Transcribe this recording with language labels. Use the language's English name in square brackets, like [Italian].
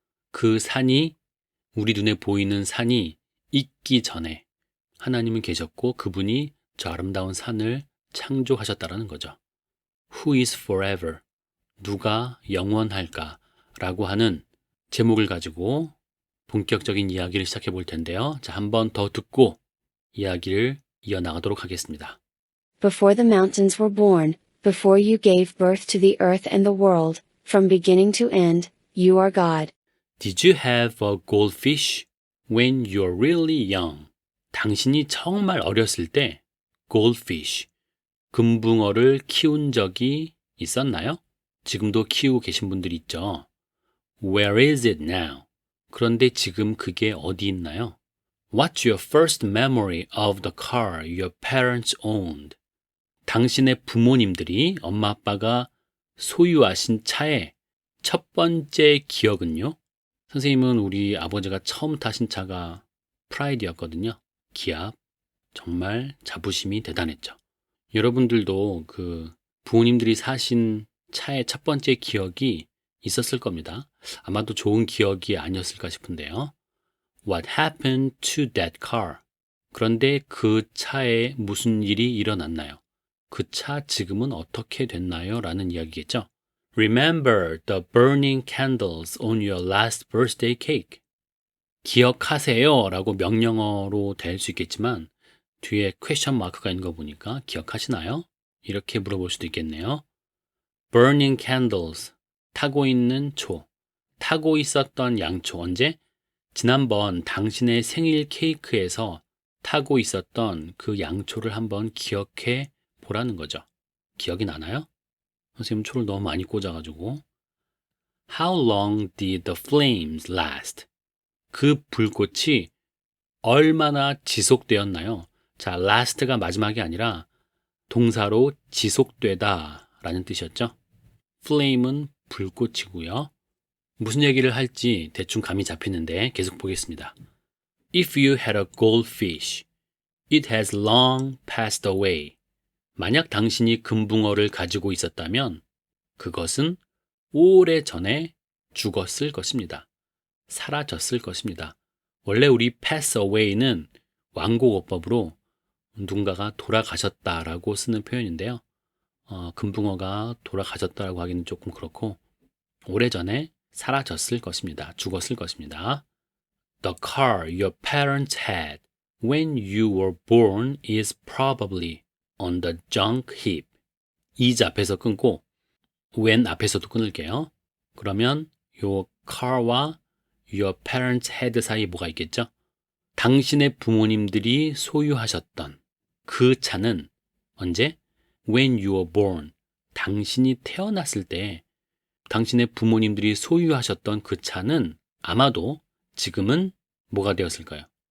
[Korean] 그 산이, 우리 눈에 보이는 산이 있기 전에 하나님은 계셨고 그분이 저 아름다운 산을 창조하셨다라는 거죠. [English] Who is forever? [Korean] 누가 영원할까? 라고 하는 제목을 가지고 본격적인 이야기를 시작해 볼 텐데요. 자, 한 번 더 듣고 이야기를 이어나가도록 하겠습니다. [English] Before the mountains were born, before you gave birth to the earth and the world, from beginning to end, you are God. Did you have a goldfish when you're really young? [Korean] 당신이 정말 어렸을 때 goldfish, 금붕어를 키운 적이 있었나요? 지금도 키우고 계신 분들이 있죠. [English] Where is it now? [Korean] 그런데 지금 그게 어디 있나요? [English] What's your first memory of the car your parents owned? [Korean] 당신의 부모님들이, 엄마 아빠가 소유하신 차의 첫 번째 기억은요? 선생님은 우리 아버지가 처음 타신 차가 프라이드였거든요. 기압. 정말 자부심이 대단했죠. 여러분들도 그 부모님들이 사신 차의 첫 번째 기억이 있었을 겁니다. 아마도 좋은 기억이 아니었을까 싶은데요. [English] What happened to that car? [Korean] 그런데 그 차에 무슨 일이 일어났나요? 그 차 지금은 어떻게 됐나요? 라는 이야기겠죠. [English] Remember the burning candles on your last birthday cake. [Korean] 기억하세요 라고 명령어로 될 수 있겠지만 뒤에 퀘션 마크가 있는 거 보니까 기억하시나요? 이렇게 물어볼 수도 있겠네요. [English] Burning candles, [Korean] 타고 있는 초, 타고 있었던 양초. 언제? 지난번 당신의 생일 케이크에서 타고 있었던 그 양초를 한번 기억해 보라는 거죠. 기억이 나나요? 선생님 초를 너무 많이 꽂아가지고. [English] How long did the flames last? [Korean] 그 불꽃이 얼마나 지속되었나요? 자, last가 마지막이 아니라 동사로 지속되다 라는 뜻이었죠. flame은 불꽃이고요. 무슨 얘기를 할지 대충 감이 잡히는데 계속 보겠습니다. [English] If you had a goldfish, it has long passed away. [Korean] 만약 당신이 금붕어를 가지고 있었다면 그것은 오래전에 죽었을 것입니다. 사라졌을 것입니다. 원래 우리 pass away는 완곡어법으로 누군가가 돌아가셨다라고 쓰는 표현인데요. 금붕어가 돌아가셨다라고 하기는 조금 그렇고 오래전에 사라졌을 것입니다. 죽었을 것입니다. [English] The car your parents had when you were born is probably on the junk heap. [Korean] 이 앞에서 끊고 when 앞에서도 끊을게요. 그러면 요 car와 your parents had 사이에 뭐가 있겠죠? 당신의 부모님들이 소유하셨던 그 차는 언제? [English] When you were born. [Korean] 당신이 태어났을 때 당신의 부모님들이 소유하셨던 그 차는 아마도 지금은 뭐가 되었을까요?